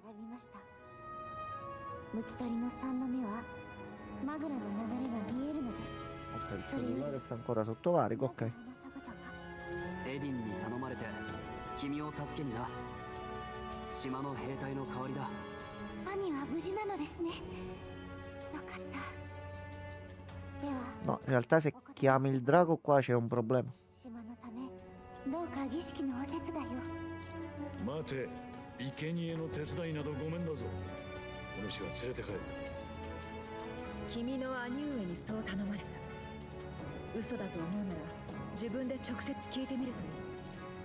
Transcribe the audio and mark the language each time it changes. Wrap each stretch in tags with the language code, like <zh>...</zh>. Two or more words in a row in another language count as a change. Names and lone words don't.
<ja>虫取りの三の目はマグラの流れが見えるのです。</ja> <it>Ok, il cellulare sta ancora sotto carico, ok.</it> <ja>なぜあなた方がエディンに頼まれて君を助けにな。島の兵隊の代わりだ。兄は無事なのですね。よかった。では</ja> <it>No, in realtà se chiami il drago qua c'è un problema.</it> <ja>島のためどうか儀式のお手伝いを。待て、生贄の手伝いなどごめんだぞ。お主は連れて帰る。君の兄上にそう頼まれた。嘘だと思うなら自分で直接聞いてみるといい。</ja>